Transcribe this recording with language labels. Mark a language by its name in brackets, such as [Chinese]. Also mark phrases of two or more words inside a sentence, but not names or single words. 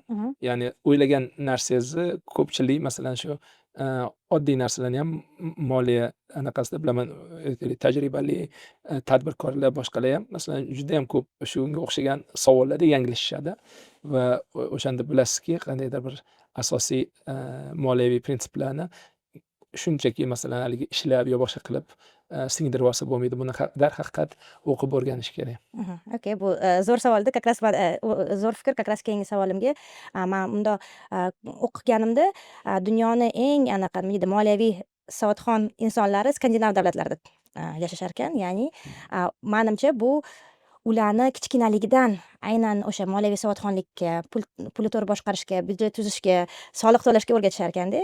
[Uzbek] Ya'ni o'ylagan narsangizni ko'pchilik masalan shu oddiy narsalarni ham moliya anaqasida bilaman, tajribali tadbirkorlar boshqalar ham masalan juda ham ko'p shunga o'xshagan savollarda yanglishishadi va o'shanda bilasizki, qandaydir bir asosiy moliyaviy prinsiplarni shunchaki masalan haligi ishlab yo boshqa qilib singdirib olsa bo'lmaydi. Buni darhaqiqat o'qib o'rganish kerak. Okay, bu zo'r savolda, [Russian] как раз [Uzbek] zo'r fikr, [Russian] как раз [Uzbek] keyingi savolimga men unda o'qiganimda dunyoni eng anaqa nima deydi, moliyaviy savodxon insonlari Skandinav davlatlarida yashashar ekan. Ya'ni menimcha bu ularni kichkinaligidan aynan o'sha moliyaviy savodxonlikka, pulni to'g'ri boshqarishga, byudjet tuzishga, soliq to'lashga o'rgatishar ekanda.